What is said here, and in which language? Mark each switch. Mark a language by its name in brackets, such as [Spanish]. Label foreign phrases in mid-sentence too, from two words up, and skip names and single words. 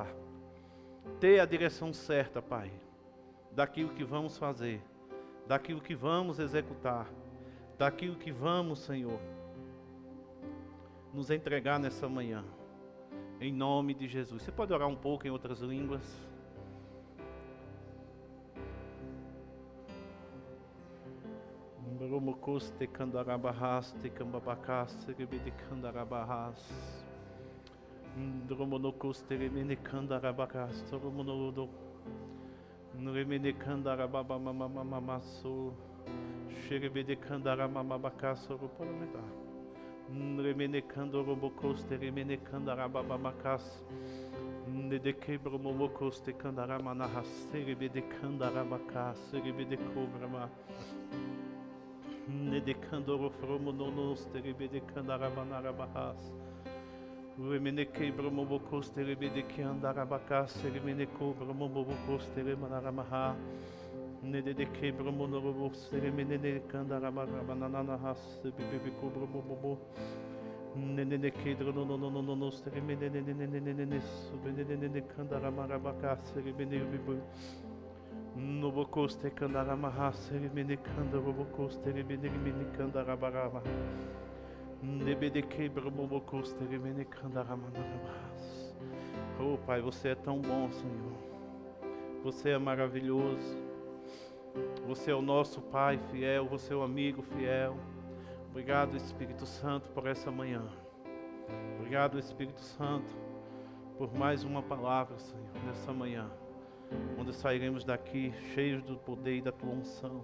[Portuguese] Ter a direção certa, Pai, daquilo que vamos fazer, daquilo que vamos executar, daquilo que vamos, Senhor, nos entregar nessa manhã, em nome de Jesus. Você pode orar um pouco em outras línguas? Bromocos te candarabahas, te cambabacas, rebede candarabahas, dromonocos te remene candarabacas, dromonodo, remene candarabamamamasso, xerebede candaramamabacas, pode aumentar. Remenecando robocos te remenecando arababacas, nedeke bromomocos te candaramanaras, serebede candarabacas, serebede cobrama, nedecando rofromononos te rebede candaramanarabahas, remeneke bromomocos te rebede candarabacas, seremeneco bromomocos te remanaramaha. Nede quebra monorobo seremene candarabarabanananas bebe cobra bobo nene quedro no seremene subene candaramarabacá seremene bibu no bocoste candaramaha seremene candarobocoste remene candarabaraba nebe de quebra bobocoste remene candaramanarabas. Oh Pai, você é tão bom, Senhor. Você é maravilhoso. Você é o nosso Pai fiel, você é o amigo fiel. Obrigado, Espírito Santo, por essa manhã. Obrigado, Espírito Santo, por mais uma palavra, Senhor, nessa manhã, onde sairemos daqui cheios do poder e da tua unção.